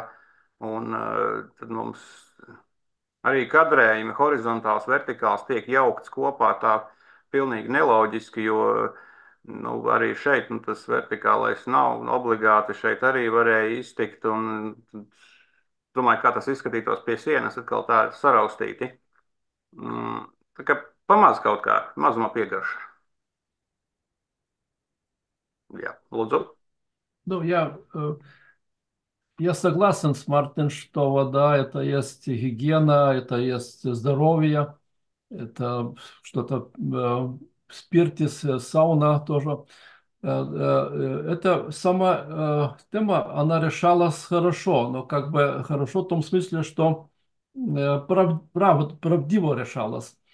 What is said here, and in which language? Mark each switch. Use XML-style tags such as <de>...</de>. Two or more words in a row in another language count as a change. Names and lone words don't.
<lv>Un tad mums arī kadrējumi horizontāls, vertikāls tiek jaukts kopā tā pilnīgi neloģiski, jo nu, arī šeit nu, tas vertikālais nav obligāti. Šeit arī varēja iztikt. Un domāju, kā tas izskatītos pie sienas, atkal tā saraustīti. Tā kā pamaz kaut kā, mazumā piegarša. Jā, lūdzu.</lv> <ru>Ну, я согласен с Мартин, что вода – это есть гигиена, это есть здоровье, это что-то, спиртис, сауна тоже. Это сама тема, она решалась хорошо, но как бы хорошо в том смысле, что правдиво решалась.</ru>